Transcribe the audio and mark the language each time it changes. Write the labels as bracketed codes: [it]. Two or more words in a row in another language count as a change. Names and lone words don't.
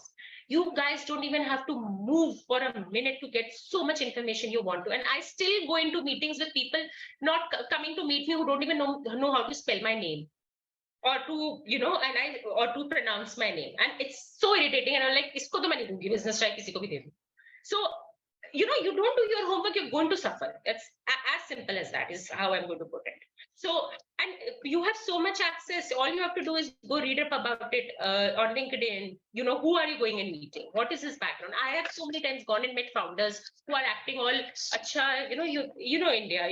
[en] You guys don't even have to move for a minute to get so much information you want to. And I still go into meetings with people not coming to meet me who don't even know how to spell my name or to, or to pronounce my name. And it's so irritating. And I'm like, [hi] इसको तो मैं नहीं दूँगी, [en] business try [hi] किसी को भी दे दो. [en] So, you don't do your homework, you're going to suffer. It's as simple as that is how I'm going to put it. So, and you have so much access. All you have to do is go read up about it on LinkedIn. Who are you going and meeting? What is his background? I have so many times gone and met founders who are acting all, acha, India.